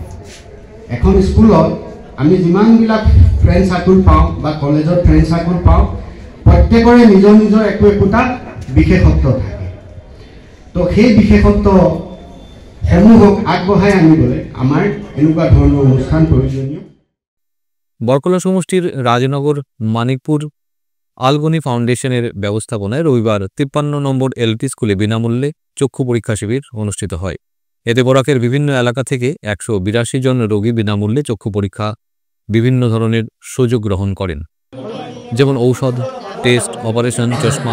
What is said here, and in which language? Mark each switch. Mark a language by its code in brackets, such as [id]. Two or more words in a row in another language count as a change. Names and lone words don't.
[as] এখন স্কুলত আমি যিমানবিলাক [en] friend circle [as] পাওঁ বা কলেজত [en] friend circle [as] পাওঁ, প্ৰত্যেকৰে নিজৰ নিজৰ একোটা বিশেষত্ব থাকে। তো সেই বিশেষত্বসমূহক আগবঢ়াই আনিবলৈ আমাৰ এনেকুৱা ধৰণৰ অনুষ্ঠান প্ৰয়োজনীয়। [bn] বরকলা সমষ্টির রাজনগর মানিকপুর আলগনি ফাউন্ডেশনের ব্যবস্থাপনায় রবিবার 53 নম্বর এলপি স্কুলে বিনামূল্যে চক্ষু পরীক্ষা শিবির অনুষ্ঠিত হয়। এতে বরাকের বিভিন্ন এলাকা থেকে 182 জন রোগী বিনামূল্যে চক্ষু পরীক্ষা বিভিন্ন ধরনের সুযোগ গ্রহণ করেন, যেমন ঔষধ, টেস্ট, অপারেশন, চশমা।